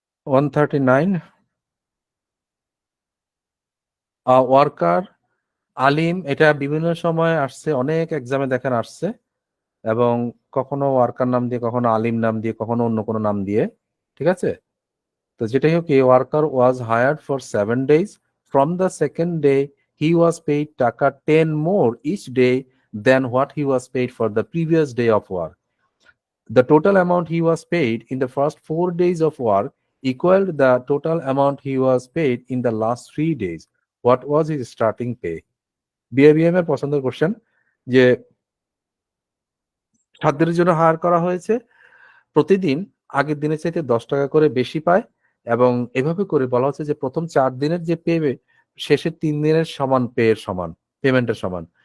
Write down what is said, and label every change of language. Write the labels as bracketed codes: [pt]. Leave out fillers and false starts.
[bn] One 139 worker আলিম, এটা বিভিন্ন সময় আসছে, অনেক এক্সামে দেখেন আসছে, এবং কখনো ওয়ার্কার নাম দিয়ে, কখনো আলিম নাম দিয়ে, কখনো অন্য কোনো নাম দিয়ে। ঠিক আছে, তো যেটাই হোক, [en] এই worker was hired for 7 days, from the second day he was paid taka 10 more each day then what he was paid for the previous day of work. The total amount he was paid in the first 4 days of work equaled the total amount he was paid in the last 3 days. What was his starting pay? [bn] বিএবিএম এর পছন্দের question, যে 7 দিনের জন্য higher করা হয়েছে, প্রতিদিন আগের দিনের চাইতে 10 টাকা করে বেশি পায়, এবং এভাবে করে বলা হচ্ছে যে প্রথম 4 দিনের যে পে, শেষের 3 দিনের সমান পে এর সমান, পেমেন্টের সমান।